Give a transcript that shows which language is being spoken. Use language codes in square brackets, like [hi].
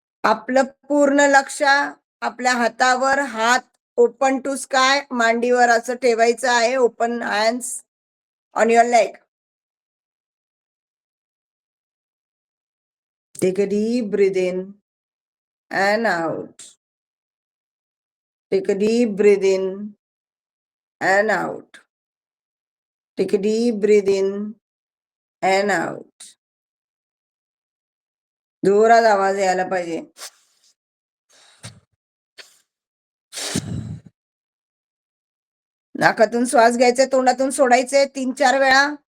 [mr] आपलं पूर्ण लक्ष आपल्या हातावर, हात ओपन टू स्काय, मांडीवर असं ठेवायचं आहे. [en] Open hands on your leg. Take a deep breath in and out. Take a deep breath in and out. Take a deep breath in and out. [mr] जोरात आवाज यायला पाहिजे. नाकातून श्वास घ्यायचा, तोंडातून सोडायचे 3-4 वेळा.